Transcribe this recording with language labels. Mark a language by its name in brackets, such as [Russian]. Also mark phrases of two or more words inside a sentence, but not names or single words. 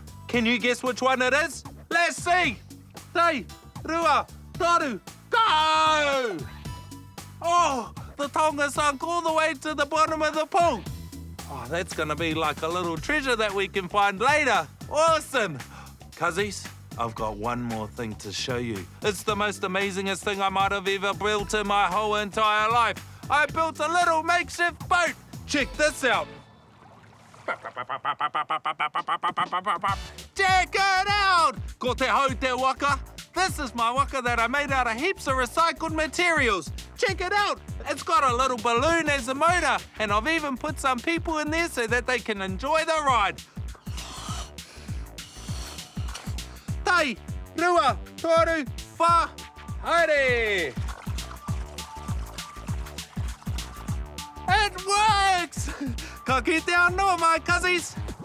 [English] Can you guess which one it is? Let's see! [Māori] Te rua toru, [English] go! Oh, the tonga sunk all the way to the bottom of the pool. Oh, that's gonna be like a little treasure that we can find later. Awesome! Cuzzies, I've got one more thing to show you. It's the most amazingest thing I might have ever built in my whole entire life. I built a little makeshift boat. Check this out. Check it out! [Māori] Ko te hau te waka. [English] This is my waka that I made out of heaps of recycled materials. Check it out. It's got a little balloon as a motor, and I've even put some people in there so that they can enjoy the ride. [Māori] Te rua toru wha haere. [English] It works! [Māori] Ka kite anō, [English] my cuzzies.